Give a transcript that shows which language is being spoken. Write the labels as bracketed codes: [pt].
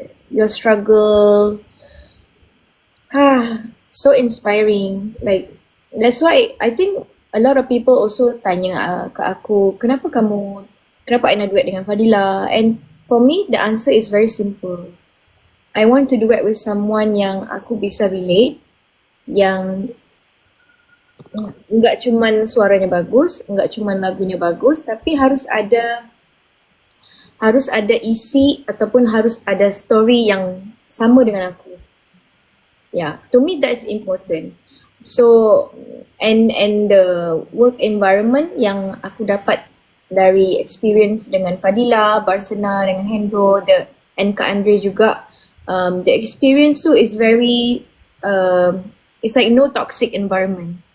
[en] Your struggle. So inspiring. Like, that's why I think a lot of people also [id] tanya ke aku, kenapa Aina duet dengan Fadila? [en] And for me, the answer is very simple. I want to duet with someone [id] yang aku bisa relate, yang nggak cuman suaranya bagus, nggak cuman lagunya bagus, tapi harus ada harus ada isi ataupun harus ada story yang sama dengan aku. [en] Yeah, to me that's important. So and the work environment [id] yang aku dapat dari [en] experience dengan Fadila, Barsana, dengan Hendro, and Kak Andre juga, the experience tu is very, it's like no toxic environment.